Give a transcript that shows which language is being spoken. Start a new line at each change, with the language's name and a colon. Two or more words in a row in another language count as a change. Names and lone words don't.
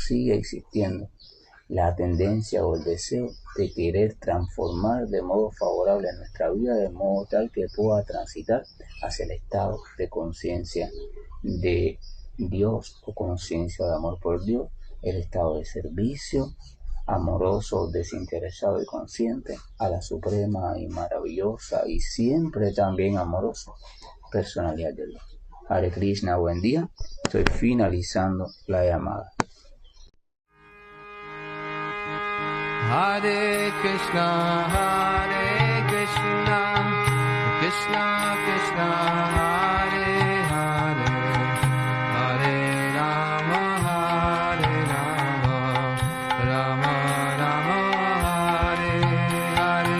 Spanish: siga existiendo la tendencia o el deseo de querer transformar de modo favorable nuestra vida, de modo tal que pueda transitar hacia el estado de conciencia de Dios o conciencia de amor por Dios, el estado de servicio amoroso, desinteresado y consciente a la suprema y maravillosa y siempre también amorosa personalidad de Dios.
Sanskrit: Hare Krishna,
Spanish: buen día. Estoy finalizando la llamada.
Sanskrit: Hare Krishna, Krishna Krishna, Hare Hare, Hare Rama, Rama Rama, Hare Hare.